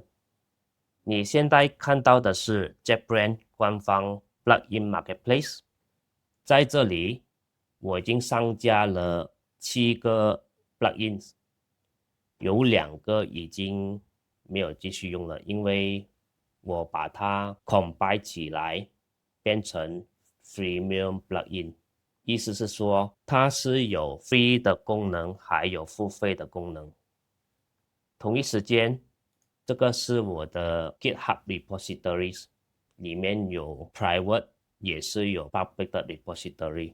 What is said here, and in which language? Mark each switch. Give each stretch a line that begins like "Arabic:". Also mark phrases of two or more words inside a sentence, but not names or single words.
Chinese: 你現在看到的是 JetBrains 官方
English: Plugin Marketplace，
Chinese: 在這裡我已經上架了7個 Plugins， 有2個已經沒有繼續用了，因為我把它 combine 起來變成
English: Freemium Plugin，
Chinese: 意思是說它是有 free 的功能還有付費的功能。同一時間，這個是我的
English: GitHub Repositories，
Chinese: 裡面有 private 也是有 public 的 repository。